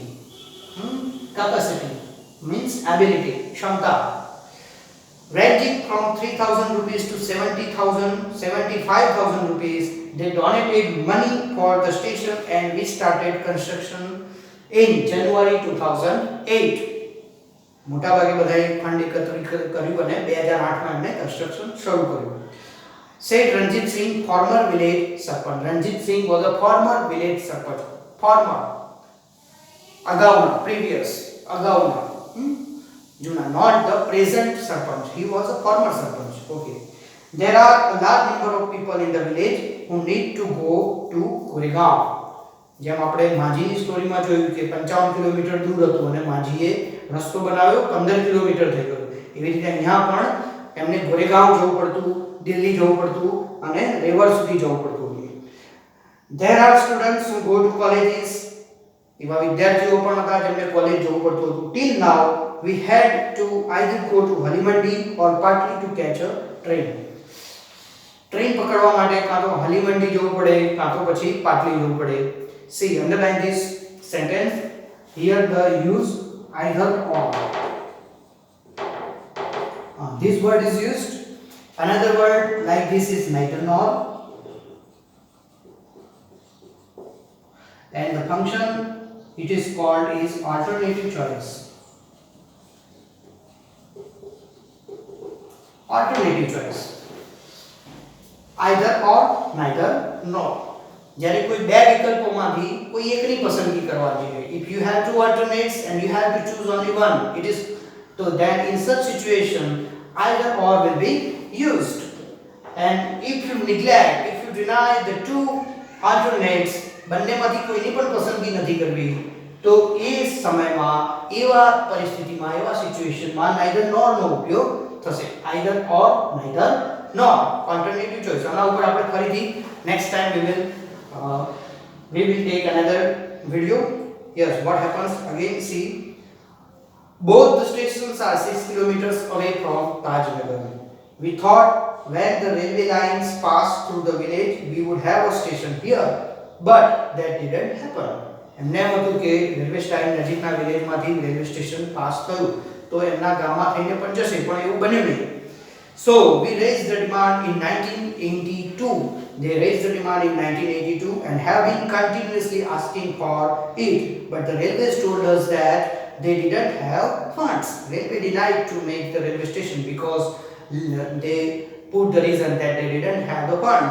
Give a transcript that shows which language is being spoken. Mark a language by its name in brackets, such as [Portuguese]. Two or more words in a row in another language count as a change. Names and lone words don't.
[English] Capacity means ability, kshamta. Ranging from 3,000 rupees to 75,000 rupees, they donated money for the station and we started construction in January 2008. [Gujarati] મોટા ભાગે બધાએ ફંડ એકત્રિત કર્યું અને 2008 માં એમણે કન્સ્ટ્રક્શન શરૂ કર્યું. [English] Said Ranjit Singh, former village sarpanch. Ranjit Singh was a former village sarpanch. Former. Previous. Juna, not the present sarpanch. He was a former sarpanch. Okay. There are a large number of people in the village who need to go to Goregaon. [Gujarati] જેમ આપણે માંજીની સ્ટોરીમાં જોયું કે 55 કિલોમીટર દૂર હતું અને માંજીએ રસ્તો બનાવ્યો 15 કિલોમીટર થઈ ગયો. એવી રીતે અહીંયા પણ એમને ગોરેગાંવ જવું પડતું, દિલ્હી જવું પડતું અને રેવર સુધી જવું પડતું. [English] There are students who go to colleges. [Gujarati] એવા વિદ્યાર્થીઓ પણ હતા જેમને કોલેજ જવું પડતું હતું. [English] Till now we had to either go to Halimandi or partly to catch a train. [Gujarati] ટ્રેન પકડવા માટે કાં તો હલીમંડી જવું પડે કાં તો પછી પાટલી જવું પડે. [English] See, underline this sentence. Here the use either or. This word is used. Another word like this is neither nor. And the function it is called is alternative choice. Alternative choice. Either or, neither nor. [Gujarati] જ્યારે કોઈ બે વિકલ્પોમાંથી કોઈ એકની પસંદગી કરવાની હોય, [English] if you have two alternates and you have to choose only one, it is so then in such situation either or will be used. And if you neglect, if you deny the two alternates, [Gujarati] બંનેમાંથી કોઈની પણ પસંદગી નથી કરવી, તો એ સમયમાં એવા પરિસ્થિતિમાં એવા સિચ્યુએશનમાં [English] neither nor [Gujarati] નો ઉપયોગ થશે. [English] either or, neither nor, alternative choice. [Gujarati] આના ઉપર આપણે ફરીથી [English] next time we will take another video. Yes, what happens again, see, both the stations are 6 kilometers away from Tajnagar. We thought when the railway lines pass through the village we would have a station here, but that didn't happen. [Gujarati] એમને એમ હતું કે રેલવે સ્ટેશન નજીકના વિલેજમાંથી રેલવે સ્ટેશન પાસ થયું તો એમના ગામમાં થઈને પણ જશે, પણ એવું બન્યું નહીં. [English] So we raised the demand in 1982. They raised the demand in 1982 and have been continuously asking for it, but the railways told us that they didn't have funds. Railway denied to make the railway station because they put the reason that they didn't have the funds.